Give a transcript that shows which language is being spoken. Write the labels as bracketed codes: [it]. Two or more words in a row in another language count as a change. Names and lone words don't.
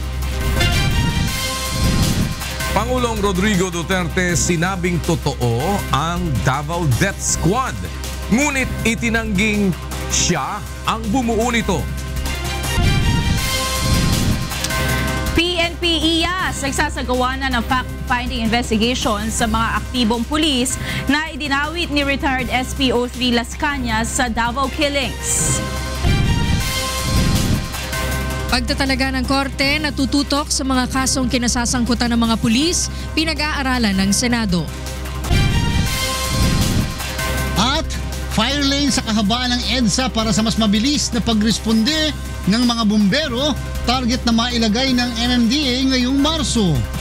[tl] Pangulong Rodrigo Duterte sinabing totoo ang Davao Death Squad. Ngunit itinangging siya ang bumuo nito. PNP IAS nagsasagawa na ng [en] fact-finding investigation [tl] sa mga aktibong pulis na idinawit ni retired SPO3 Las Cañas sa Davao Killings. Pagtatalaga ng korte na tututok sa mga kasong kinasasangkutan ng mga pulis, pinag-aaralan ng Senado. At [en] fire lane [tl] sa kahabaan ng EDSA para sa mas mabilis na pagresponde ng mga bumbero, target na mailagay ng MMDA ngayong Marso.